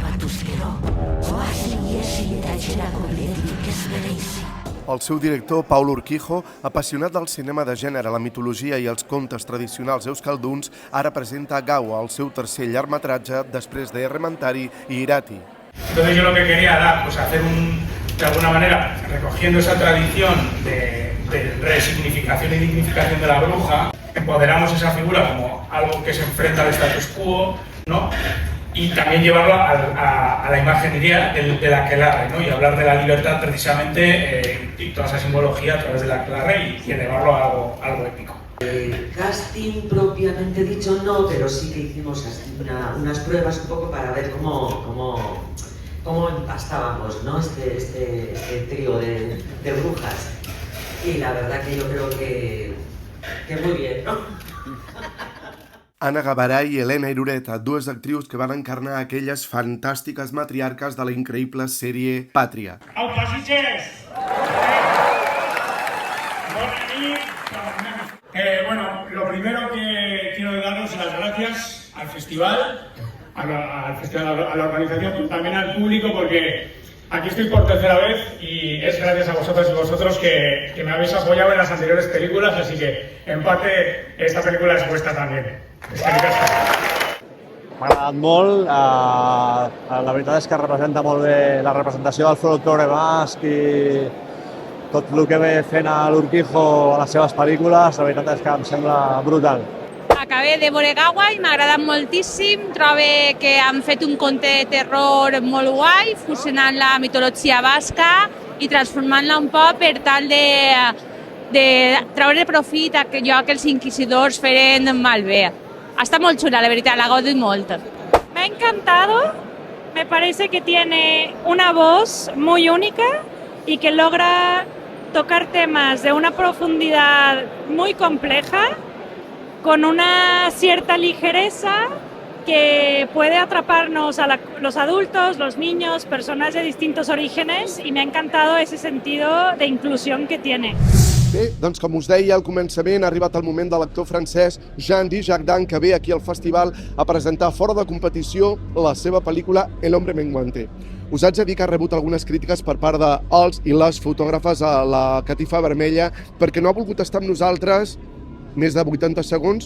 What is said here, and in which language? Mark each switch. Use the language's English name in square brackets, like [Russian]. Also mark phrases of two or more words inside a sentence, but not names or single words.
[Catalan] El seu director, Paul Urquijo, apassionat del cinema de gènere, la mitologia i els contes tradicionals euskalduns, ara presenta Gaua, el seu tercer llargmetratge, després de Errementari i Irati. [Spanish] Entonces yo lo que quería era hacer de alguna manera, recogiendo esa tradición de resignificación y dignificación de la bruja, empoderamos esa figura como algo que se enfrenta al status quo, ¿no? Y también llevarlo a la imaginería de la aquelarre, ¿no? Y hablar de la libertad precisamente y toda esa simbología a través de la aquelarre y elevarlo a algo épico. El casting propiamente dicho no, pero sí que hicimos unas pruebas un poco para ver cómo empastábamos, ¿no? este trío de brujas. Y la verdad que yo creo que muy bien, ¿no? [Catalan] Anna Gabaray i Elena Irureta, dues actrius que van encarnar aquelles fantàstiques matriarques de la increïble sèrie Pàtria. [Spanish] ¡Aupa, Sitges! Bueno, lo primero que quiero daros las gracias al festival, a la organización, también al público, porque aquí estoy por tercera vez y es gracias a vosotras y vosotros que me habéis apoyado en las anteriores películas, así que en parte esta película es vuestra también. [Catalan] M'ha agradat molt, la veritat és que representa molt bé la representació del folklore basc i tot el que ve fent a l'Urquijo a les seves pel·lícules, la veritat és que em sembla brutal. Acabé de veure Gaua i m'ha agradat moltíssim. Trobo que han fet un conte de terror molt guai, fusionant la mitologia basca i transformant-la un poc per tal de treure profit a allò que els inquisidors feren malbé. Està molt xula, la veritat, la gaudo molt. [Spanish] Me ha encantado, me parece que tiene una voz muy única y que logra tocar temas de una profundidad muy compleja, con una cierta ligereza que puede atraparnos a los adultos, los niños, personas de distintos orígenes, y me ha encantado ese sentido de inclusión que tiene. [Catalan] Bé, doncs com us deia al començament, ha arribat el moment de l'actor francès Jean Dujardin, que ve aquí al festival a presentar fora de competició la seva pel·lícula El hombre menguante. Us haig de dir que ha rebut algunes crítiques per part dels i les fotògrafes a la catifa vermella perquè no ha volgut estar amb nosaltres més de 80 segons.